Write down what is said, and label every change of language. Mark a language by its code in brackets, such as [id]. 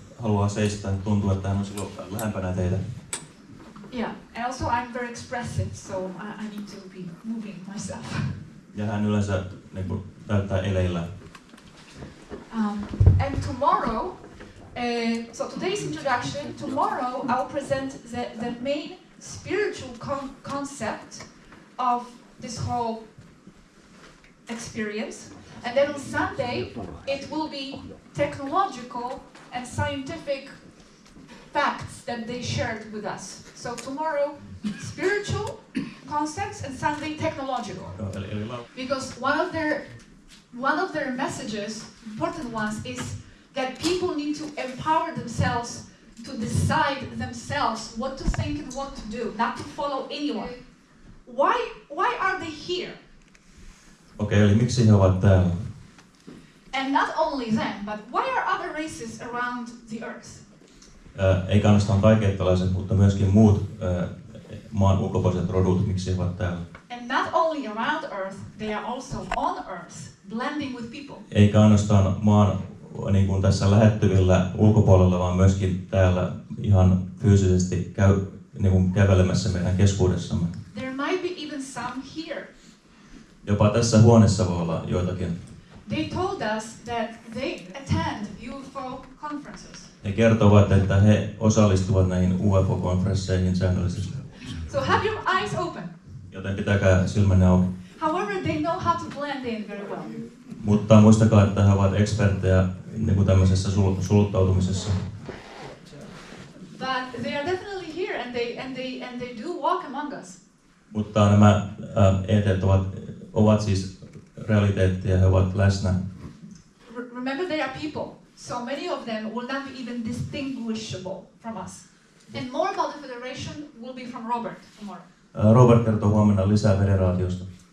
[fi] haluaa seistä, tuntuu, että hän on silloin lähempänä teitä. [en] Yeah, and also I'm very expressive, so I need to be moving myself. [fi] Ja hän yleensä niin kuin, näyttää eleillä. [en] And tomorrow, so today's introduction, tomorrow I'll present the main spiritual concept of this whole experience. And then on Sunday, it will be technological and scientific facts that they shared with us. So tomorrow, spiritual concepts, and Sunday, technological. Because one of their messages, important ones, is that people need to empower themselves to decide themselves what to think and what to do, not to follow anyone. Why are they here? [fi] Okei, eli miksi he ovat täällä? [en] And not only them, but why are other races around the earth? [fi] Eikä ainoastaan taikeettalaiset, mutta myöskin muut maan ulkopuoliset rodut, miksi he ovat täällä. [en] And not only around earth, they are also on earth, blending with people. [fi] Eikä ainoastaan maan niin kuin tässä lähettyvillä ulkopuolella, vaan myöskin täällä ihan fyysisesti niin kuin kävelemässä meidän keskuudessamme. [en] There might be even some here. [fi] Jopa tässä huoneessa voi olla joitakin. [en] They told us that they attend Ufo conferences. [fi] He kertovat, että he osallistuvat näihin UFO-konferensseihin säännöllisesti. [en] So have your eyes open. [fi] Joten pitäkää silmänne auki. [en] However, they know how to blend in very well. [fi] Mutta muistakaa, että he ovat eksperttejä niin kuin tämmöisessä suluttautumisessa. [en] But they are definitely here, and they do walk among us. [fi] Mutta nämä ET:t ovat siis realiteettia, he ovat läsnä. [en] Remember, they are people, so many of them will not be even distinguishable from us. And more about the Federation will be from Robert tomorrow. [fi] Robert kertoo huomenna lisää federaatiosta.